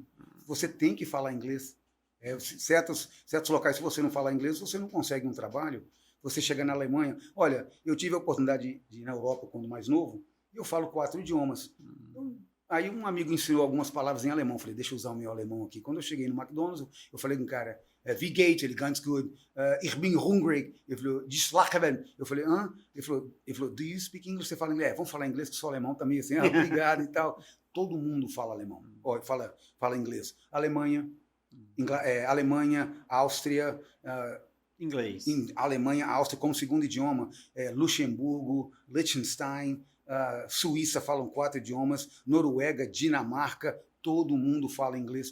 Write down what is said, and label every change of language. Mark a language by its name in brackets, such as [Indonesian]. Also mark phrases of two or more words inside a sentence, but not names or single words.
[Portuguese] Você tem que falar inglês. Certos locais, se você não falar inglês, você não consegue um trabalho. Você chega na Alemanha. Olha, eu tive a oportunidade de ir na Europa quando mais novo, e eu falo 4 idiomas. Então, aí um amigo ensinou algumas palavras em alemão. Falei, deixa eu usar o meu alemão aqui. Quando eu cheguei no McDonald's, eu falei com o cara, [German] wie geht? Ele, ganz gut. Ich bin hungrig. [Portuguese] Ele falou, [German] die Schlachten. [Portuguese] Eu falei, hã? Ele falou, [English] do you speak English? [Portuguese] Você fala inglês? Vamos falar inglês, que sou alemão também, assim, obrigado e tal. Todo mundo fala alemão, fala inglês. Alemanha, Áustria, Inglês. Alemanha, Áustria como segundo idioma, Luxemburgo, Liechtenstein, Suíça falam 4 idiomas, Noruega, Dinamarca, todo mundo fala inglês.